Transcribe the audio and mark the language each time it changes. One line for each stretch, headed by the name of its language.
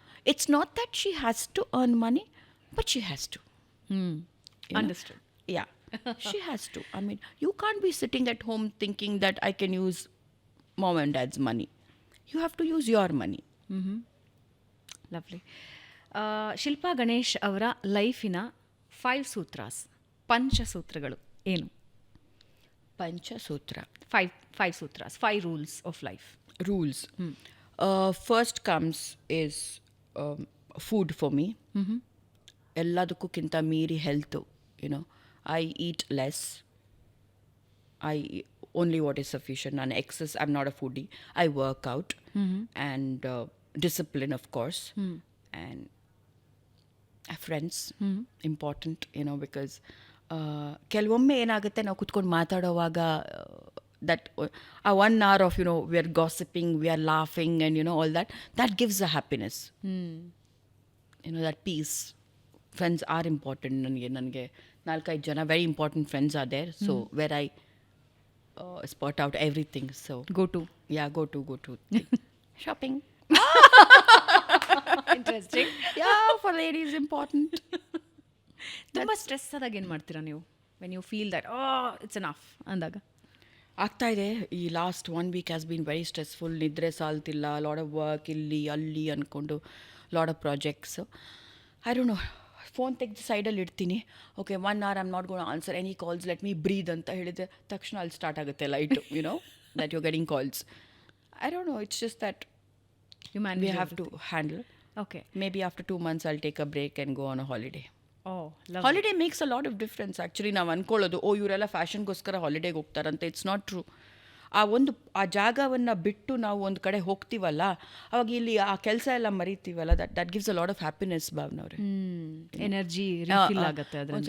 English: It's not that she has to earn money, but she has to. Understood. Yeah, she has to. I mean, you can't be sitting at home thinking that I can use mom and dad's money. You have to use your money. Lovely.
Kannada: Shilpa Ganesh ಅವರ ಲೈಫಿನ 5 ಸೂತ್ರಾಸ್, ಪಂಚಸೂತ್ರಗಳು ಏನು? ಪಂಚಸೂತ್ರ,
English: 5 ಸೂತ್ರಾಸ್, 5 rules of life. Rules. First comes is food for me.
Kannada: ಎಲ್ಲದಕ್ಕಿಂತ ಮೀರಿ health.
English: I eat less. I only what is sufficient. ನಾನು excess, I'm not a foodie. I work out. And discipline, of course. And friends, important, because
Kannada: ಕೆಲವೊಮ್ಮೆ ಏನಾಗುತ್ತೆ, ನಾವು ಕುತ್ಕೊಂಡು ಮಾತಾಡೋವಾಗ
English: that 1 hour of we are gossiping, we are laughing, and all that gives a happiness. That peace. Friends are important
Kannada: ನನಗೆ 4-5 ಜನ
English: Very important friends are there. So where I spot out everything. So go to yeah, go to shopping. Interesting. Yeah, for ladies important.
Kannada: ತುಂಬ stress ಆದಾಗ ಏನು ಮಾಡ್ತೀರಾ ನೀವು
English: when you feel that it's enough
Kannada: ಅಂದಾಗ? ಆಗ್ತಾ ಇದೆ.
English: ಈ last 1 week has been very stressful.
Kannada: ನಿದ್ರೆ ಸಾಲ್ತಿಲ್ಲ,
English: load of work
Kannada: ಇಲ್ಲಿ ಅಲ್ಲಿ ಅಂದ್ಕೊಂಡು
English: Load of projects. I don't know,
Kannada: phone ತೆಗೆದು ಸೈಡಲ್ಲಿ ಇಡ್ತೀನಿ.
English: okay 1 hour I am not gone answer any calls, let me breathe
Kannada: ಅಂತ ಹೇಳಿದೆ ತಕ್ಷಣ ಅಲ್ಲಿ ಸ್ಟಾರ್ಟ್ ಆಗುತ್ತೆ light,
English: You know that you getting calls. I don't know, it's just that you we manage have to handle. Okay. Maybe after 2 months I'll take a break and go on a holiday. Love. Holiday makes a lot of difference.
Kannada: Actually ನಾವು ಅಂದ್ಕೊಳ್ಳೋದು ಇವರೆಲ್ಲ ಫ್ಯಾಷನ್ಗೋಸ್ಕರ ಹಾಲಿಡೇಗೆ ಹೋಗ್ತಾರಂತ.
English: It's not true.
Kannada: ಆ ಜಾಗವನ್ನು ಬಿಟ್ಟು ನಾವು ಒಂದು ಕಡೆ ಹೋಗ್ತೀವಲ್ಲ, ಅವಾಗ ಇಲ್ಲಿ ಆ ಕೆಲಸ ಎಲ್ಲ ಮರಿತೀವಲ್ಲ,
English: that gives a lot of happiness
Kannada: ಭಾವನವ್ರೆ. Energy refill ಆಗುತ್ತೆ ಒಂದು ಅದರಿಂದ.